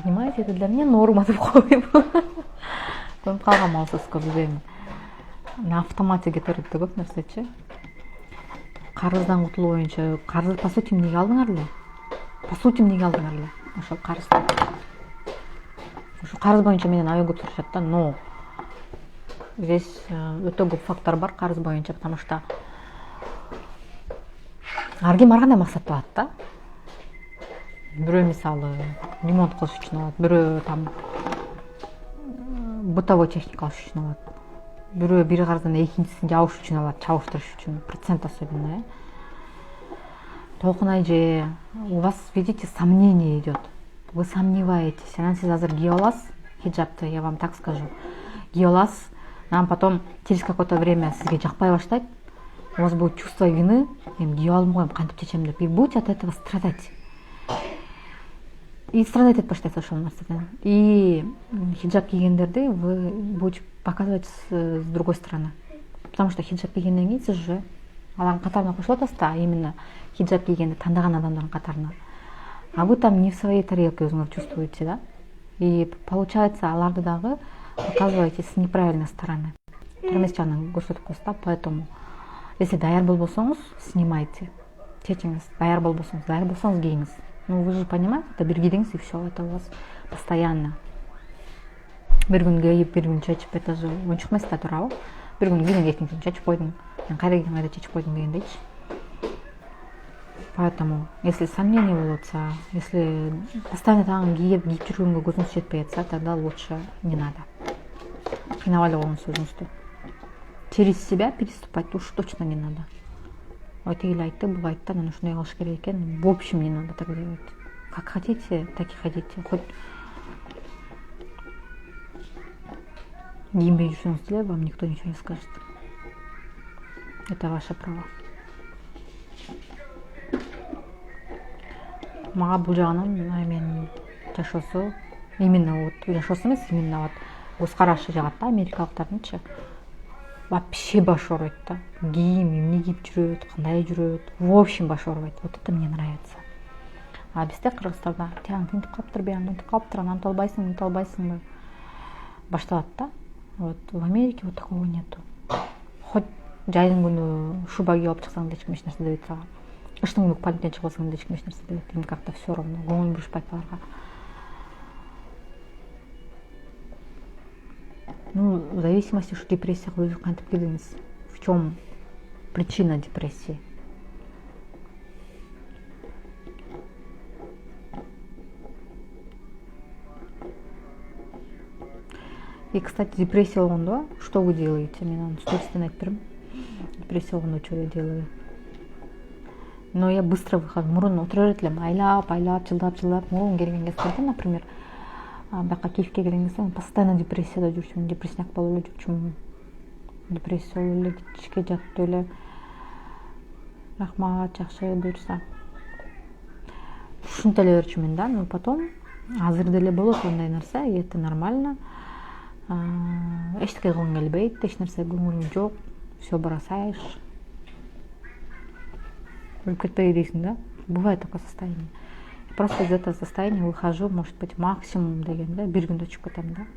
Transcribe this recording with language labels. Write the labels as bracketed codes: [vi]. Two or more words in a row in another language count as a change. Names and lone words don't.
[ky] эмес, [ru] это для меня норма [ky] деп коюп көнүп калгам алсызга билбейм. [ru] На автомате [ky] кетет да көп нерсечи. Карыздан кутулуу боюнча, карыз [ru] по сути [ky] эмнеге алдыңар эле? [ru] По сути [ky] эмнеге алдыңар эле? Ошол карызды. Ошо карыз боюнча менен аябай көп сурашат да, [ru] но здесь [ky] өтө көп фактор бар карыз боюнча, [ru] потому что [ky] ар ким ар кандай максатты алат да. Бирөө мисалы ремонт кылыш үчүн алат, бирөө там [ru] бытовой техника [ky] алыш үчүн алат, бирөө бир карыздан экинчисин жабыш үчүн алат, чабыштырыш үчүн, процент особенно. Толкун айже, [ru] у вас, видите, сомнение идет. Вы сомневаетесь. [ky] Анан сиз азыр кийип аласыз хиджабты, [ru] я вам так скажу. [ky] Кийип аласыз, анан [ru] потом через какое-то время [ky] сизге жакпай баштайт. [ru] У вас будет чувство вины, [ky] эми кийип алдым го, кантип чечем деп. [ru] И будете от этого страдать. И страдать [ky] этип баштайсыз ошол нерседен. [ru] И [ky] хиджаб кийгендерди [ru] вы будете показывать с другой стороны. Потому что [ky] хиджаб кийгенден кийин сиз уже алардын катарына кошулуп атасыз да, именно хиджаб кийгенди тандаган адамдардын катарына. [ru] А вы там не в своей тарелке өзүңүз чувствуете, да? И получается, [ky] аларды дагы [ru] показываете с неправильной стороны. [ky] Термес жагынан көрсөтүп коесуз да, [ru] поэтому если [ky] даяр болбосоңуз, [ru] снимайте. [ky] Чечиңиз, даяр болбосоңуз кийиңиз. [ru] Ну, вы же понимаете, это [ky] бир кийдиңиз [ru] и все, это у вас постоянно. [ky] Бир күн кийип, бир күн чечип, [ru] это же [ky] оюнчук эмес да, туурабы? Бир күн кийдиң, экинчи күн чечип койдуң. Кайда кийдиң, кайда чечип койдуң дегендейчи. [ru] Поэтому, если [ky] сомнение болотса, [ru] если постоянно [ky] тагын кийип жүргөнгө көзүңүз жетпей атса, [ru] тогда лучше не надо. [ky] Кыйнап эле коюңуз өзүңүздү. [ru] Через себя переступать уж точно не надо. [ky] Ой, тигил айтты, бул айтты, анан ушундай кылыш керек экен. [ru] В общем, не надо так делать. Как хотите, так и ходите. Хоть [ky] кийинбей жүрсөңүз деле, [ru] вам никто ничего не скажет. Это ваше право. [ky] Мага бул жагынан менин жашоосу, [ru] именно вот [ky] жашоосу эмес, [ru] именно вот [ky] көз карашы жагат да, америкалыктардынчы. Вообще баш оорубайт да. Кийим, эмне кийип жүрөт, кандай жүрөт, [ru] в общем [ky] баш оорубайт. [ru] Вот это мне нравится. [ky] А бизде Кыргызстанда тияң тинтип калыптыр, бияң тинтип калыптыр, анан мынтип албайсыңбы? Башталат да. [ru] Вот в Америке вот такого нету. [ky] Хоть жайдын күнү шуба кийип алып чыксаң да эч ким эч нерсе дебейт сага. Кыштын күнү пальтомен чыгып алсаң да эч ким эч нерсе дебейт. [ru] Им как-то все равно, [ky] көңүл бурушпайт аларга. [ru] Ну, в зависимости, что депрессия вы [ky] кантип келдиңиз. [ru] В чем причина депрессии? И, кстати, депрессия болгондо что вы делаете? [ky] Мен стористен айтып берем. [ru] Депрессия болгондо что я делаю? Но я быстро выхожу. [ky] Мурун отура берет элем, айлап, жылдап, мурун келген кездерде, например, бияка Киевке келген кезде постоянно депрессияда жүрчүмүн, депрессняк болуп эле жүрчүмүн. Депрессия болуп эле, ичке жатып эле. Рахмат, жакшы буйрса. Ушинте эле берчүмүн да, [ru] но потом [ky] азыр деле болот андай нерсе, [ru] и это нормально. [ky] Эчтеке кылгың келбейт, эч нерсе көңүлүң жок, [ru] все бросаешь. [ky] Өлүп кетпей дейсиң да. [ru] Бывает такое состояние. Просто из этого состояния выхожу, может быть, максимум [ky] дегенде, бир күндө чыгып кетем да.